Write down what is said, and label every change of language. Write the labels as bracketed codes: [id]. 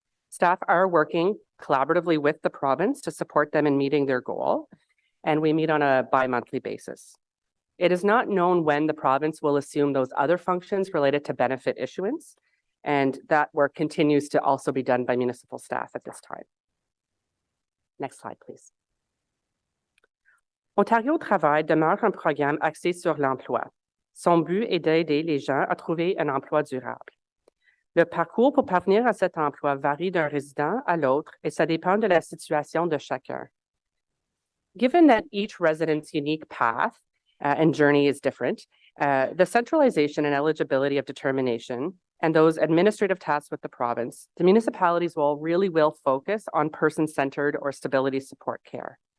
[en] Staff are working collaboratively with the province to support them in meeting their goal, and we meet on a bi-monthly basis. It is not known when the province will assume those other functions related to benefit issuance, and that work continues to also be done by municipal staff at this time. Next slide, please. [fr] Ontario Travail demeure un programme axé sur l'emploi. Son but est d'aider les gens à trouver un emploi durable. Le parcours pour parvenir à cet emploi varie d'un résident à l'autre et ça dépend de la situation de chacun. [en] Given that each resident's unique path and journey is different, the centralization and eligibility of determination and those administrative tasks with the province, the municipalities will focus on person-centered or stability support care.